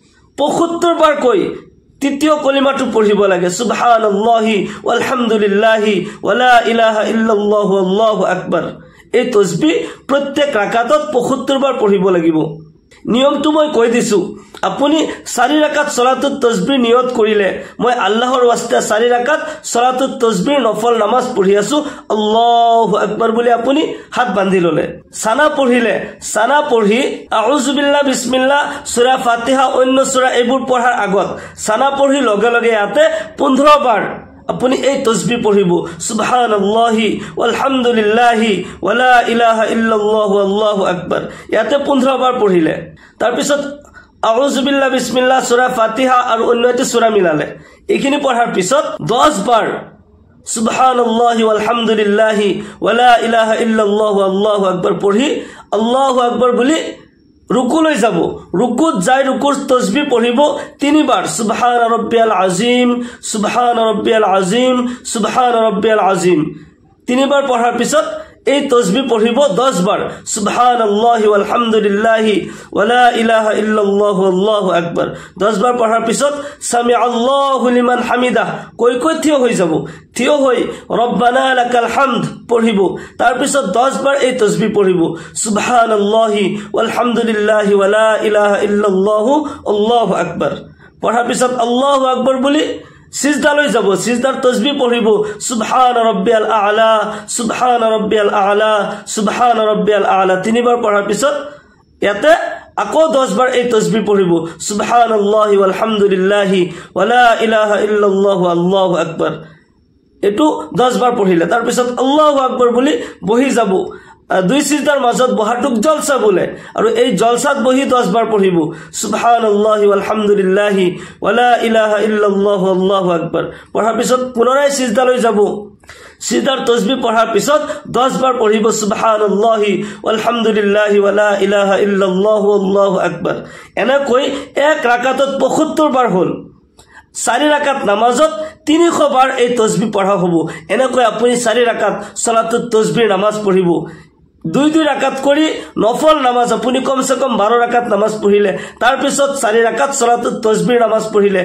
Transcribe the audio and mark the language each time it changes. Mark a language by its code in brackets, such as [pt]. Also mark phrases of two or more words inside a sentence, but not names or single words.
[as] 75 বাৰ কৈ তৃতীয় কলিমাটো পঢ়িব লাগে [ar] سبحان الله والحمد لله ولا إله إلا الله الله أكبر [as] এই তাসবিহ প্ৰত্যেক ৰাকাতত 75 বাৰ পঢ়িব লাগিব নিয়মটো মই কৈ দিছো আপুনি 4 ৰাকাত [ar] صلاة التسبيح [as] নিয়ত কৰিলে মই আল্লাহৰ ওয়াস্তে 4 ৰাকাত [ar] صلاة التسبيح [as] নফল নামাজ পঢ়ি আছো [ar] الله أكبر [as] বুলি আপুনি হাত বান্ধি ললে সানা পঢ়িলে সানা পঢ়ি [ar] أعوذ بالله [as] বিসমিল্লাহ সূরা ফাতিহা অন্য সূরা এইবোৰ পঢ়াৰ আগত সানা পঢ়ি লগে লগে ইয়াতে 15 বাৰ আপুনি এই তাসবিহ পঢ়িব [ar] سبحان الله والحمد لله ولا إله إلا الله الله أكبر [as] ইয়াতে 15 বাৰ পঢ়িলে তাৰ পিছত [ar] أعوذ بالله [as] বিসমিল্লাহ সূরা ফাতিহা আৰু অন্যটি সূরা মিলালে এইখিনি পঢ়াৰ পিছত 10 বাৰ [ar] سبحان الله والحمد لله ولا إله إلا الله الله أكبر [as] পঢ়ি [ar] الله أكبر [as] বুলি রুকুলৈ যাব রুকুত যাই রুকুর তাসবিহ পঢ়িব 3 বাৰ [ar] سبحان ربي العظيم سبحان ربي العظيم سبحان ربي العظيم [as] 3 বাৰ পঢ়াৰ পিছত এই তাসবিহ পঢ়িব 10 বাৰ [ar] سبحان الله والحمد لله ولا إله إلا الله الله أكبر [as] 10 বাৰ পঢ়াৰ পিছত সামি [ar] الله لمن حمده [as] কৈ কৈ থিয় হৈ যাব থিয় হৈ [ar] ربنا لك الحمد [as] পঢ়িব তাৰ পিছত 10 বাৰ এই তাসবিহ পঢ়িব [ar] سبحان الله والحمد لله ولا إله إلا الله الله أكبر [as] পঢ়াৰ পিছত [ar] الله أكبر [as] বুলি সিজদালৈ যাব সিজদাৰ তাসবিহ পঢ়িব [ar] سبحان ربي الأعلى سبحان ربي الأعلى سبحان ربي الأعلى [as] 3 বাৰ পঢ়াৰ পিছত ইয়াতে আকৌ 10 বাৰ এই তাসবিহ পঢ়িব [ar] سبحان الله والحمد لله ولا إله إلا الله الله أكبر [as] এটো 10 বাৰ পঢ়িলে তাৰ পিছত [ar] الله أكبر [as] বুলি বহি যাব দুই সিজদাৰ মাজত বহাটুক জলসা বলে আৰু এই জলসাত বহি 10 বাৰ পঢ়িব [ar] سبحان الله والحمد لله ولا إله إلا الله الله أكبر [as] পঢ়াৰ পিছত পুনৰাই সিজদালৈ যাব সিজদাৰ তাসবিহ পঢ়াৰ পিছত 10 বাৰ পঢ়িব [ar] سبحان الله والحمد لله ولا إله إلا الله الله أكبر [as] এনেকৈ এক ৰাকাতত 75 বাৰ হল 4 ৰাকাত নামাজত 300 বাৰ এই তাসবিহ পঢ়া হ'ব এনেকৈ আপুনি 4 ৰাকাত [ar] صلاة التسبيح [as] নামাজ পঢ়িব 2 ৰাকাত কৰি নফল নামাজ আপুনি কমসে কম 12 ৰাকাত নামাজ পঢ়িলে তাৰ পিছত 4 ৰাকাত [ar] صلاة التسبيح [as] নামাজ পঢ়িলে